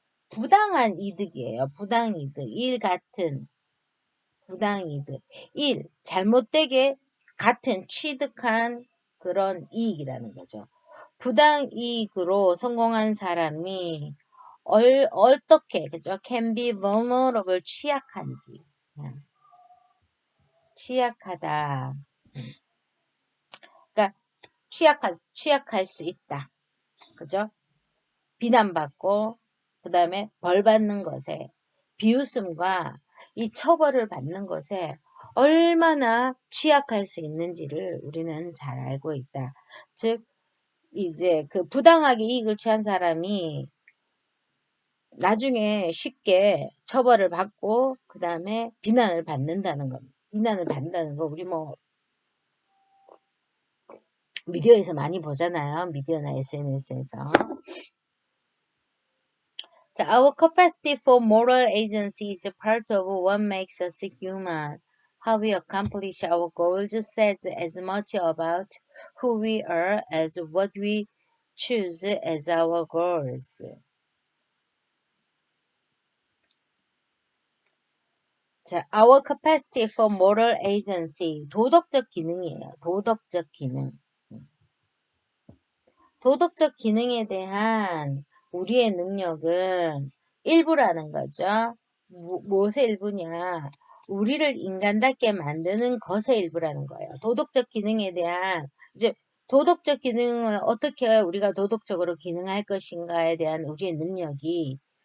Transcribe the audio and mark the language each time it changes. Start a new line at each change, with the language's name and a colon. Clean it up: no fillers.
Korean: 부당한 이득이에요. 부당이득. 일 같은. 부당이득. 일, 잘못되게 같은 취득한 그런 이익이라는 거죠. 부당이익으로 성공한 사람이 어떻게, 그죠?
English: can be vulnerable,
Korean: 취약한지. 취약하다. 그러니까 취약할 수 있다. 그죠? 비난받고 그 다음에 벌 받는 것에 비웃음과 이 처벌을 받는 것에 얼마나 취약할 수 있는지를 우리는 잘 알고 있다. 즉 이제 그 부당하게 이익을 취한 사람이 나중에 쉽게 처벌을 받고 그 다음에 비난을 받는다는 거. 비난을 받는다는 거 우리 뭐 미디어에서 많이 보잖아요. 미디어나 SNS에서.
English: Our capacity for moral agency is a part of what makes us human. How we accomplish our goals says as much about who we are as what we choose as our goals.
Korean: 자,
English: our capacity for moral agency,
Korean: 도덕적 기능이에요. 도덕적 기능. 도덕적 기능에 대한 우리의 능력은 일부라는 거죠. 무엇의 일부냐? 우리를 인간답게 만드는 것의 일부라는 거예요. 도덕적 기능에 대한 이제 도덕적 기능을 어떻게 우리가 도덕적으로 기능할 것인가에 대한 우리의 능력이